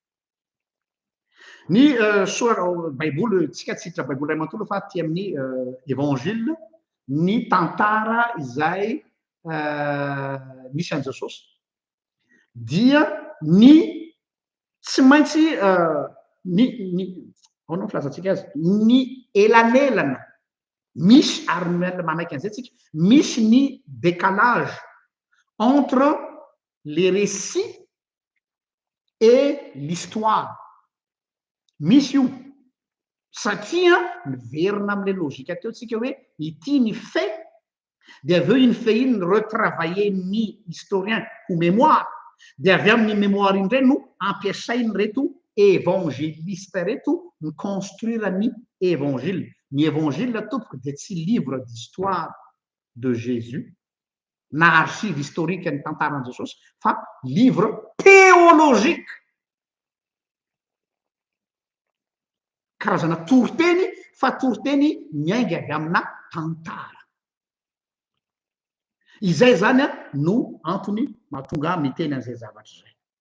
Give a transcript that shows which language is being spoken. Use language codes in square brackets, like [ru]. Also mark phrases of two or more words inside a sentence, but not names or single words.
[mg] Ny baiboly tsika tsy hiditra baiboly ray manontolo fa ty amin'ny évangile ny tantara izay misy an' Jesosy dia ny tsy maintsy ahoana filazantsika azy, ny elanelana misy ary manaiky an'izay tsika misy ny [fr] décalage entre les récits et l'histoire. [mg] Misy io satria miverina am'le logika teo tsika hoe ity ny [fr] fait de [mg] avy eo iny fait iny retravailler ny historien ho mémoire, de avy amin'ny mémoire iny ndray no ampiasainy reto évangéliste reto ny construire ny évangile. Ny évangile tompoko de tsy [fr] livre d'histoire de Jésus [mg] na [fr] archive historique [mg] ny tantaran'i Jesosy, fa [fr] livre théologique, [mg] karazana toriteny, fa toriteny miainga avy amina tantara. Izay zany no antony mahatonga miteny an'izay zavatra zay.